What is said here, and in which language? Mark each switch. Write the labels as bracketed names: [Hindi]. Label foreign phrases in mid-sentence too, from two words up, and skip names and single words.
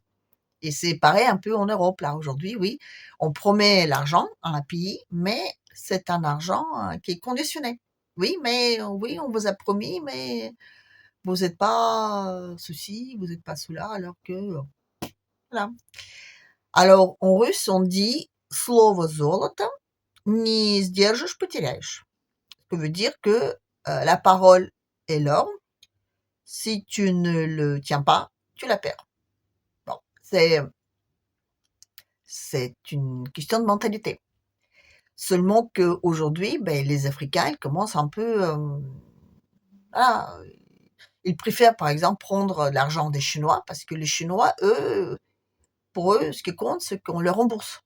[French] Et c'est pareil un peu en Europe, là, aujourd'hui, oui. On promet l'argent à un pays, mais c'est un argent qui est conditionné. Oui, mais oui, on vous a promis, mais vous n'êtes pas ceci, vous n'êtes pas cela, alors que voilà. Alors, en russe, on dit [Russian] слово золото, не сдержишь, потеряешь. [French] Ce qui veut dire que la parole est l'or. Si tu ne le tiens pas, tu la perds. Bon, c'est une question de mentalité. Seulement qu'aujourd'hui, les Africains, ils commencent un peu, voilà, ils préfèrent par exemple prendre l'argent des Chinois parce que les Chinois, eux, pour eux, ce qui compte, c'est qu'on leur rembourse.